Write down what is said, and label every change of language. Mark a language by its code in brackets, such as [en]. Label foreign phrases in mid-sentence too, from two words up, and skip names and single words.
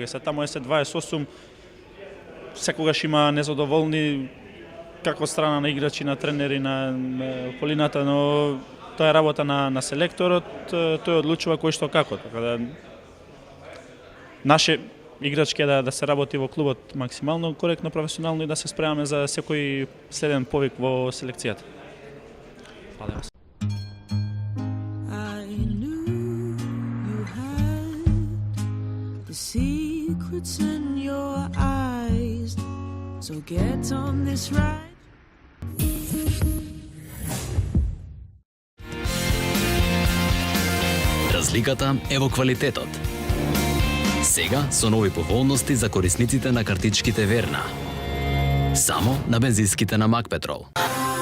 [mk] Се таму е се 28, секогаш има незадоволни како страна на играчи, на тренери, на околината, но тоа е работа на селекторот, тој одлучува кој што како. Така да наше играчки е да се работи во клубот максимално коректно, професионално и да се спремаме за секој следен повик во селекцијата. Фала. [en] Secrets in your eyes, so get on this ride. [mk] Разликата е во квалитетот. Сега со нови поволности за корисниците на картичките Верна. Само на бензинските на Макпетрол.